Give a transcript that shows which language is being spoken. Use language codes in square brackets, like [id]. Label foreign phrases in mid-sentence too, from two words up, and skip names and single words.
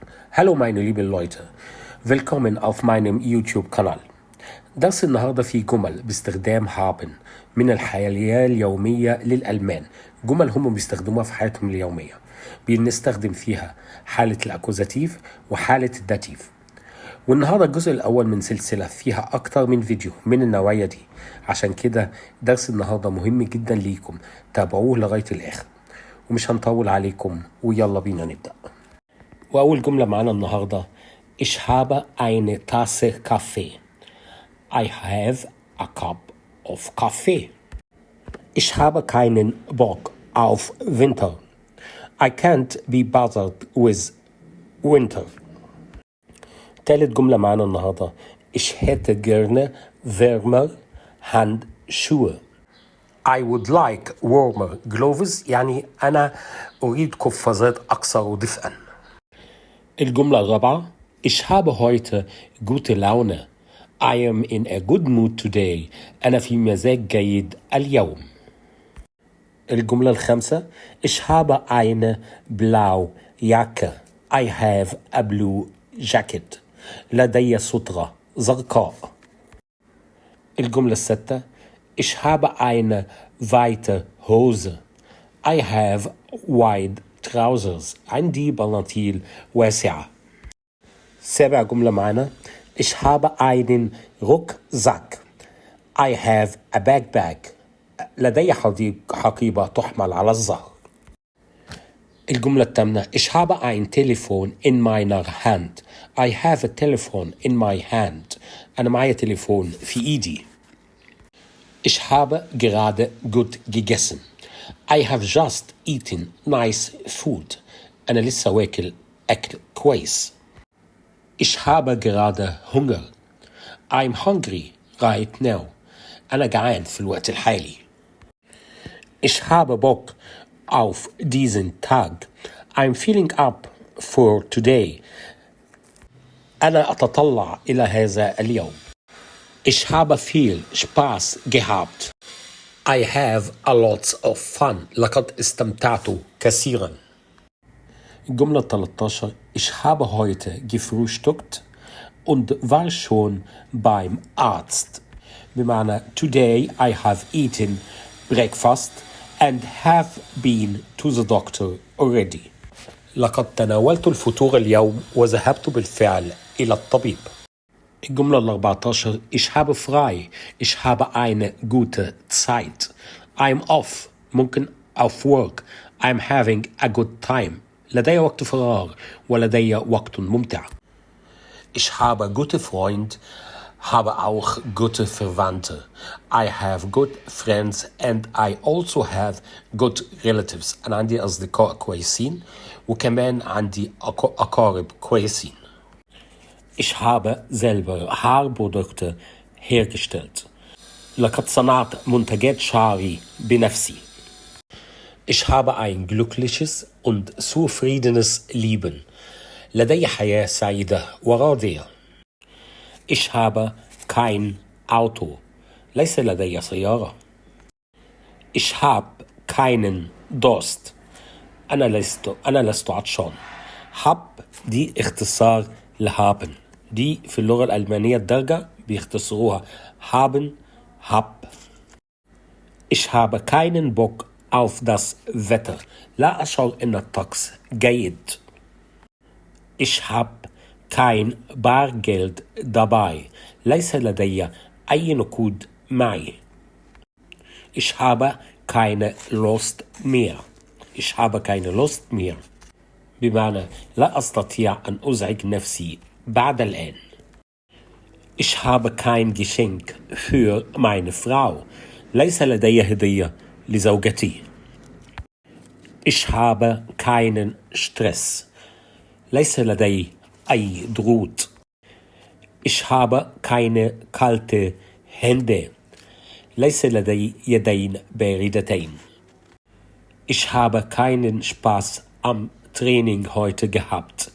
[de] Hallo meine lieben Leute, willkommen auf meinem YouTube-Kanal. [ar] درس النهاردة فيه جمل باستخدام haben من الحياة اليومية للألمان. جمل هم بيستخدموها في حياتهم اليومية. بنستخدم فيها حالة الأكوزاتيف وحالة الداتيف. والنهاردة الجزء الأول من سلسلة فيها أكتر من فيديو من النوعية دي. عشان كده درس النهاردة مهم جدا ليكم، تابعوه لغاية الآخر ومش هنطول عليكم ويلا بينا نبدأ. وأول جملة معانا النهاردة [de] Ich habe eine Tasse Kaffee. [en] I have a cup of Kaffee. [de] Ich habe keinen Bock auf Winter. [en] I can't be bothered with winter. [ar] تالت جملة معانا النهاردة [de] Ich hätte gerne wärmer Handschuhe. [en] I would like warmer gloves، [ar] يعني أنا أريد قفازات أكثر دفئا. الجملة الرابعة [de] Ich habe heute gute Laune. [en] I am in a good mood today. [ar] أنا في مزاج جيد اليوم. الجملة الخامسة [de] Ich habe eine blaue Jacke. [en] I have a blue jacket. [ar] لدي سترة زرقاء. الجملة السادسة [de] Ich habe eine weite Hose. [en] I have wide trousers. [ar] عندي بناطيل واسعة. سابع جملة معنا [de] Ich habe einen Rucksack. [en] I have a backpack. [ar] لدي حقيبة تحمل على الظهر. الجملة الثامنة [de] Ich habe ein Telefon in meiner Hand. [en] I have a telephone in my hand. [ar] أنا معايا تليفون في إيدي. [de] Ich habe gerade gut gegessen. [en] I have just eaten nice food. [ar] أنا لسه واكل أكل كويس. [de] Ich habe gerade Hunger. [en] I'm hungry right now. [ar] أنا جعان في الوقت الحالي. [de] Ich habe Bock auf diesen Tag. [en] I'm feeling up for today. [ar] أنا أتطلع إلى هذا اليوم. [de] Ich habe viel Spaß gehabt. [en] I have a lot of fun. [ar] لقد استمتعت كثيرا. [de] الجملة 13 Ich habe heute gefrühstückt und war schon beim Arzt. [en] بمعنى Today I have eaten breakfast and have been to the doctor already. [ar] لقد تناولت الفطور اليوم وذهبت بالفعل إلى الطبيب. [de] الجملة 14 Ich habe frei. Ich habe eine gute Zeit. [en] I'm off. ممكن off work. I'm having a good time. [ar] لدي وقت فراغ ولدي وقت ممتع. [de] Ich habe gute Freund, habe auch gute Verwandte. [en] I have good friends and I also have good relatives. [ar] أنا عندي أصدقاء كويسين وكمان عندي أقارب كويسين. [de] Ich habe selber Haarprodukte hergestellt. [ar] لقد صنعت منتجات شعري بنفسي. [de] Ich habe ein glückliches und zufriedenes Leben. [ar] لدي حياة سعيدة وراضية. [de] Ich habe kein Auto. [ar] ليس لدي سيارة. [de] Ich habe keinen Durst. [ar] أنا لست عطشان. hab دي اختصار لhaben. دي في اللغة الألمانية الدارجة بيختصروها haben, hab. [de] Ich habe keinen Bock auf das Wetter. [ar] لا أشعر أن الطقس جيد. [de] Ich habe kein Bargeld dabei. [ar] ليس لدي أي نقود معي. [de] Ich habe keine Lust mehr. Ich habe keine Lust mehr. [ar] بمعنى لا أستطيع أن أزعج نفسي بعد الآن. [de] Ich habe kein Geschenk für meine Frau. [ar] ليس لدي هدية لزوجتي. [de] Ich habe keinen Stress. [ar] ليس لدي أي ضغوط. [de] Ich habe keine kalte Hände. [ar] ليس لدي يدين باردتين. [de] Ich habe keinen Spaß am Training heute gehabt.